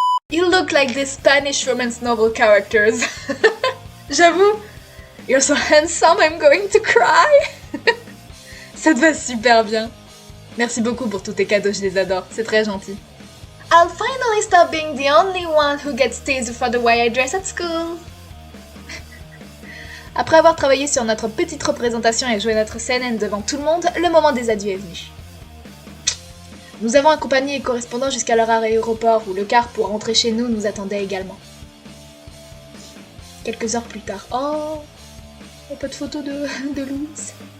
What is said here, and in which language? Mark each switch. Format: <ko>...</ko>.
<en>You look like the Spanish romance novel characters.</en> <fr>J'avoue,</fr> <en>you're so handsome, I'm going to cry.</en> <fr>Ça te va super bien. Merci beaucoup pour tous tes cadeaux, je les adore, c'est très gentil.</fr> <en>I'll finally stop being the only one who gets teased for the way I dress at school.</en> <fr>Après avoir travaillé sur notre petite représentation et joué notre scène devant tout le monde, le moment des adieux est venu. Nous avons accompagné les correspondants jusqu'à leur aéroport où le car pour rentrer chez nous attendait également. Quelques heures plus tard, oh, un peu de photos de Louise.</fr>